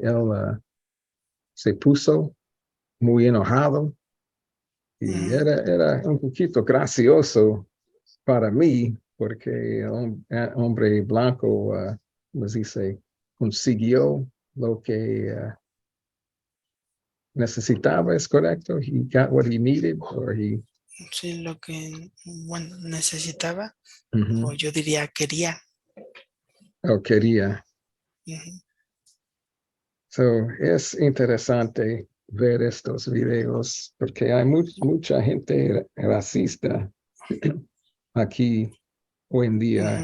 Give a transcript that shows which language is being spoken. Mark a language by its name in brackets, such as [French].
[Spanish] Él se puso muy enojado y ujú, era un poquito gracioso para mí, porque el hombre blanco, nos dice, consiguió lo que necesitaba, ¿es correcto? [English] He got what he needed, or he, [Spanish] sí, lo que, bueno, necesitaba, o ujú, yo diría quería. o quería. Ujú, So, es interesante ver estos videos, porque hay mucha gente racista aquí hoy en día,